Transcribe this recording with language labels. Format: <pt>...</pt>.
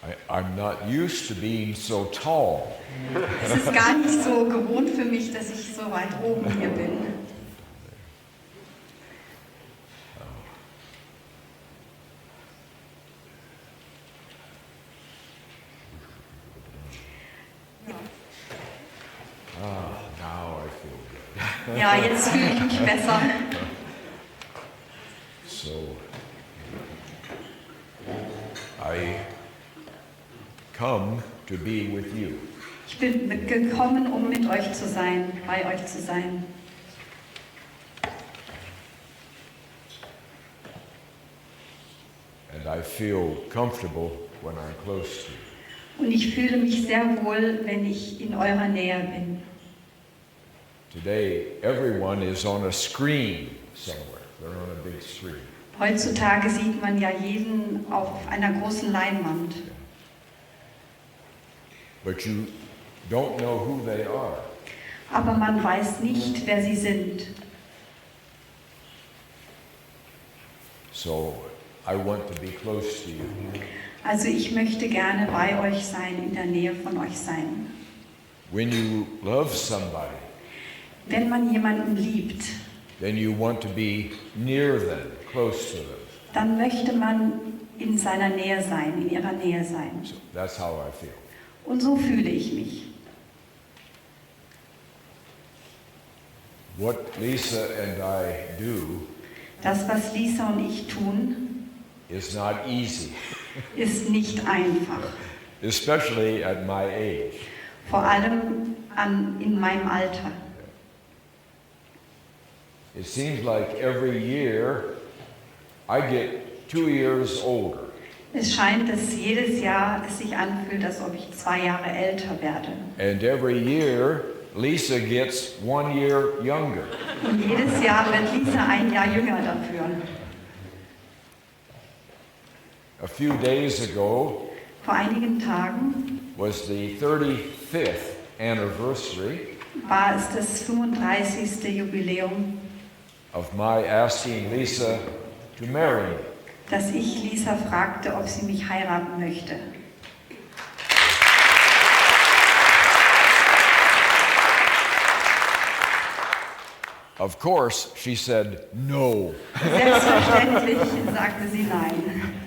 <en>I'm not used to being so tall.</en> <de>Es ist gar nicht so gewohnt für mich, dass ich so weit oben hier bin.</de> <en>Now I feel good.</en> <de>Ja, jetzt fühle ich mich besser.</de> <en>So, I come to be with you.</en> <de>Ich bin gekommen, um mit euch zu sein, bei euch zu sein.</de> <en>And I feel comfortable when I'm close to you.</en> <de>Und ich fühle mich sehr wohl, wenn ich in eurer Nähe bin.</de> <en>Today, everyone is on a screen somewhere. They're on a big screen.</en> <de>Heutzutage sieht man ja jeden auf einer großen Leinwand.</de> <en>But you don't know who they are.</en> <de>Aber man weiß nicht, wer sie sind.</de> <en>So I want to be close to you.</en> <de>Also ich möchte gerne bei euch sein, in der Nähe von euch sein.</de> <en>When you love somebody,</en> <de>Wenn man jemanden liebt,</de> <en>then you want to be near them, close to them.</en> <de>dann möchte man in seiner Nähe sein, in ihrer Nähe sein.</de> <en>So that's how I feel.</en> <de>Und so fühle ich mich.</de> <en>What Lisa and I do</en> <de>Das, was Lisa und ich tun,</de> <en>is not easy,</en> <de>ist nicht einfach.</de> <en>especially at my age.</en> <de>Vor allem in meinem Alter.</de> <en>It seems like every year I get 2 years older.</en> <de>Es scheint, dass jedes Jahr es sich anfühlt, als ob ich 2 Jahre älter werde.</de> <en>And every year Lisa gets 1 year younger.</en> <de>Und jedes Jahr wird Lisa 1 Jahr jünger dafür.</de> <en>A few days ago</en> <de>Vor einigen Tagen</de> <en>was the 35th anniversary</en> <de>war es das 35. Jubiläum,</de> <en>of my asking Lisa to marry me.</en> <de>dass ich Lisa fragte, ob sie mich heiraten möchte.</de> <en>Of course, she said no.</en> <de>Selbstverständlich sagte sie nein.</de>